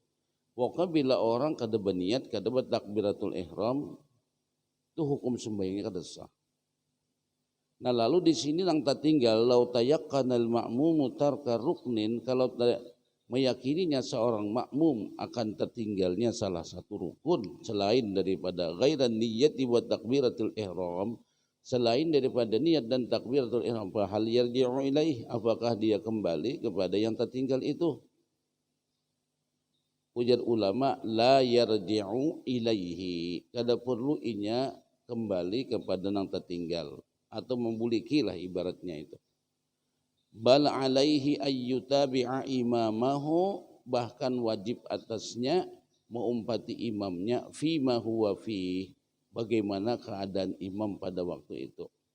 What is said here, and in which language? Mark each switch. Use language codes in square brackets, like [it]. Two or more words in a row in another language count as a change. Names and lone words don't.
[bjn] Pokoknya bila orang kada berniat, kada bertakbiratul ihram, itu hukum sembahyangnya kada sah. [id] Nah lalu di sini nang tertinggal [ar] لو تيقن المأموم ترك ركن, [id] kalau meyakininya seorang makmum akan tertinggalnya salah satu rukun selain daripada [ar] غير النية وتكبيرة الإحرام, [id] selain daripada niat dan takbiratul ihram, [ar] فهل يرجع إليه, [id] apakah dia kembali kepada yang tertinggal itu? [bjn] Ujar ulama [ar] لا يرجع إليه, [bjn] kada perlu inya kembali kepada yang tertinggal atau membulikilah ibaratnya itu. [ar] بل عليه أن يتابع إمامه, [id] bahkan wajib atasnya mengumpati imamnya [ar] فيما هو فيه, [id] bagaimana keadaan imam pada waktu itu.